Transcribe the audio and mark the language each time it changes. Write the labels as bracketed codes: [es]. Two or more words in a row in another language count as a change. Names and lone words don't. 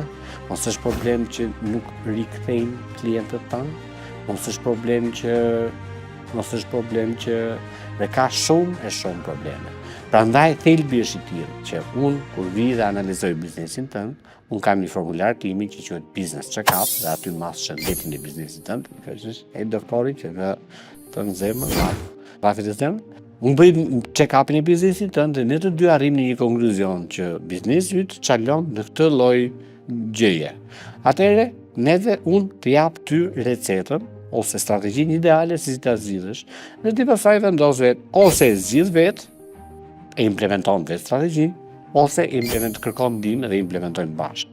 [sq] Mos është problem që nuk rikthejmë klientët tanë. Mos është problem që dhe ka shumë probleme. Prandaj thelbi është i tillë që unë kur vi dhe analizoj biznesin tënd, unë kam një formular timi që quhet [en] business check-up [sq] dhe aty mas shëndetin e biznesit tënd, e doktorit që të në zemër, rafit e zemër. Unë bëj check-upin e biznesit tënd dhe ne të dy arrim në një konkluzion që biznesi yt çalon në këtë lloj gjëje. Atëherë, unë të jap ty recetën ose strategjinë ideale si ta zgjidhësh, dhe ti pastaj vendos vetë ose zgjidh vetë e implementon vetë strategjinë, ose kërkon ndihmë dhe implementojnë bashkë.